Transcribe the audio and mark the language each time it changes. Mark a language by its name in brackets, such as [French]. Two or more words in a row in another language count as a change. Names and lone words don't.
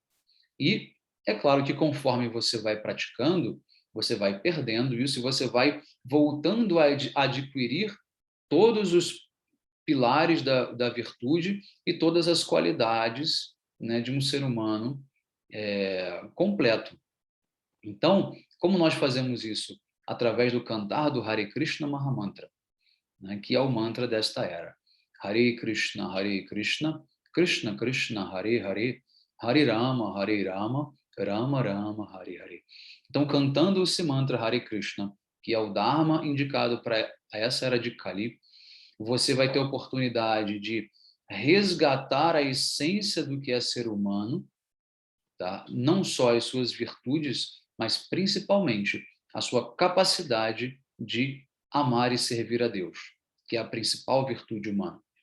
[Portuguese] E é claro que conforme você vai praticando, você vai perdendo isso e você vai voltando a adquirir todos os pilares da virtude e todas as qualidades, né, de um ser humano completo. Então, como nós fazemos isso? Através do cantar do Hare Krishna Mahamantra, né, que é o mantra desta era. [Sanskrit] Hare Krishna, Krishna Krishna, Hare Hare, Hare Rama, Rama Rama, Hare Hare. [Portuguese] Então, cantando esse mantra Hare Krishna, que é o Dharma indicado para essa era de Kali, você vai ter a oportunidade de resgatar a essência do que é ser humano, tá? Não só as suas virtudes, mas principalmente a sua capacidade de amar e servir a Deus, que é a principal virtude humana.